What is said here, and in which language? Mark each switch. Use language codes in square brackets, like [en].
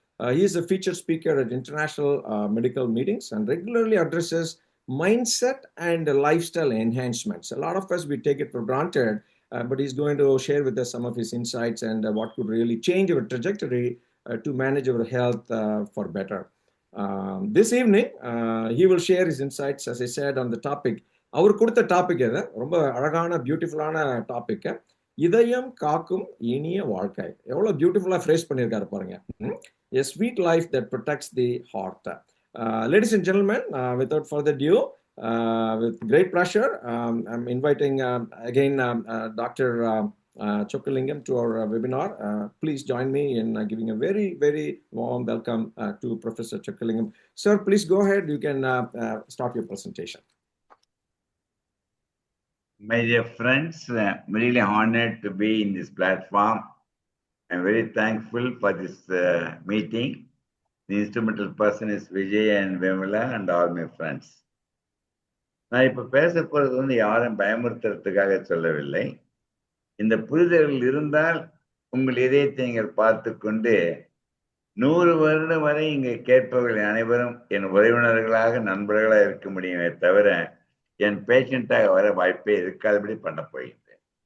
[en] He is a featured speaker at international medical meetings and regularly addresses mindset and lifestyle enhancements. A lot of us, we take it for granted, but he's going to share with us some of his insights and what could really change our trajectory to manage our health for better. This evening, he will share his insights, as I said, on the topic. [ta] அவர் கொடுத்த topic எது ரொம்ப அழகான பியூட்டிஃபுல்லான topic, இதயம் காக்கும் இனிய வாழ்க்கை. எவ்வளவு பியூட்டிஃபுல்லா ஃப்ரேஸ் பண்ணியிருக்காரு பாருங்க. [en] A sweet life that protects the heart. Ladies and gentlemen, without further ado, with great pleasure, I'm inviting again Dr. Chokkalingam to our webinar. Please join me in giving a very, very warm welcome to Professor Chokkalingam. Sir, please go ahead. You can start your presentation. My dear friends, I'm really honored to be in this platform. I'm very thankful for this meeting. The instrumental person is Vijay and Vimala and all my friends. [ta] நான் இப்ப பேச போறது வந்து யாரும் பயமுறுத்துறதுக்காக சொல்லவில்லை. இந்த புரிதல்கள் இருந்தால் உங்கள் இதயத்தை நீங்கள் பார்த்து கொண்டு 100 வருடம் வரை இங்கே கேட்பவர்கள் அனைவரும் என் உறவினர்களாக நண்பர்களாக இருக்க முடியுமே தவிர என் பேஷண்டாக வர வாய்ப்பே இருக்காதபடி பண்ண போகின்றேன்.